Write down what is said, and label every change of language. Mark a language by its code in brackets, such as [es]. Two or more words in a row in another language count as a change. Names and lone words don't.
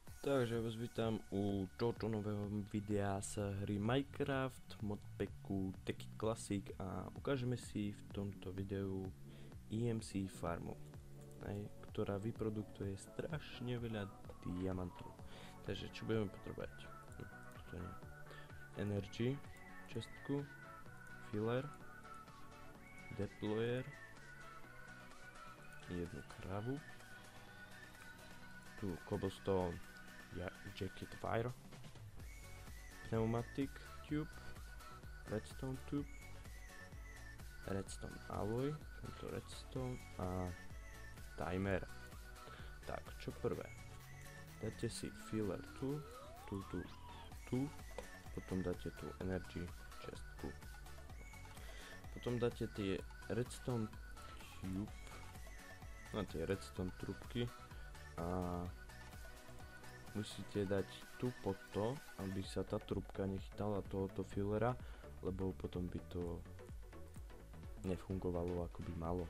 [sk] Takže vás vítam u tohto nového videa z hry Minecraft, modpacku Techit Classic a ukážeme si v tomto videu EMC farmu, ktorá vyprodukuje strašne veľa diamantov. Takže čo budeme potrebovať? Toto nie. Energy, čestku, filler, deployer, jednu kravu, tu cobblestone, jacket wire, pneumatic tube, redstone tube, redstone alloy, tento redstone a timer. Tak, čo prvé? Dáte si filler tu, potom dáte tu energy čestku. Potom dáte tie redstone tube, tie redstone trubky a musíte dať tu pod to, aby sa tá trubka nechytala tohoto fillera, lebo potom by to nefungovalo ako by malo.